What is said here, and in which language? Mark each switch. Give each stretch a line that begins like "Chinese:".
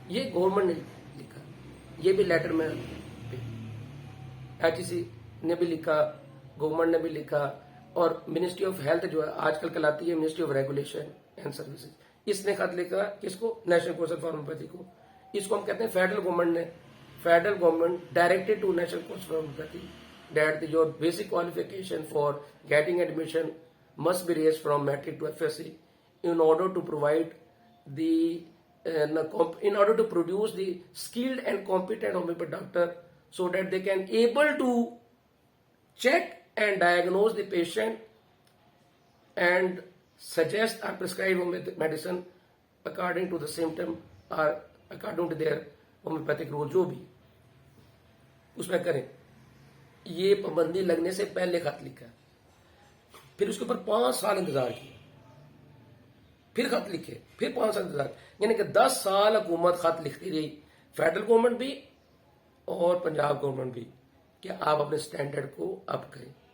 Hindi: ये गवर्नमेंट ने लिखा, ये भी लेटर में HEC ने भी लिखा, गवर्नमेंट ने भी लिखा, और मिनिस्ट्री ऑफ हेल्थ जो है आजकल कहलाती है ministry of regulation and services, इसने खत लिखा किसको, नेशनल काउंसिल फॉर होम्योपैथी को। इसको हम कहते हैं फेडरल गवर्नमेंट ने,
English: federal government directed to national council for homeopathy that your basic qualification for getting admission must be raised from metric to FSc in order to provide the in order to produce the skilled and competent homeopathic doctor so that they can able to check and diagnose the patient and suggest or prescribe homeopathic medicine according to the symptom or according to their homeopathic rule,
Hindi: जो भी उसमें करें। ये पाबंदी लगने से पहले खत लिखा, फिर उसके ऊपर 5 साल इंतजार किया, फिर खत लिखे, फिर 5 साल इंतजार, यानी कि 10 साल हुकूमत खत लिखती रही, फेडरल गवर्नमेंट भी और पंजाब गवर्नमेंट भी, कि आप अपने स्टैंडर्ड को अप करें।